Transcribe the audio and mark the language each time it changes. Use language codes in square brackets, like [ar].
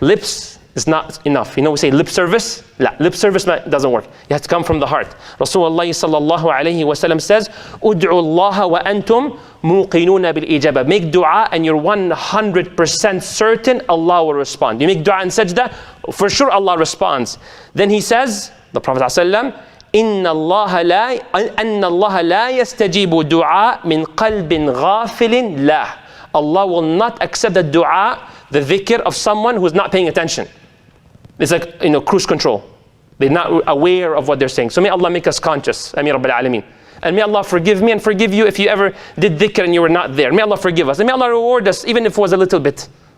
[en] Lips is not enough. You know, we say lip service. La, lip service doesn't work. It has to come from the heart. Rasulullah sallallahu alayhi wa sallam says, [ar] "Ud'u Allah wa antum muqinuna bil ijaba." [en] Make dua and you're 100% certain Allah will respond. You make dua and sajda, for sure Allah responds. Then he says, the Prophet sallallahu [ar] إن الله لا يستجيب دعاء من قلب غافل له. [en] Allah will not accept the dua, the dhikr of someone who's not paying attention. It's like, cruise control. They're not aware of what they're saying. So may Allah make us conscious. Ameen Rabbil Alameen. And may Allah forgive me and forgive you if you ever did dhikr and you were not there. May Allah forgive us. And may Allah reward us even if it was a little bit.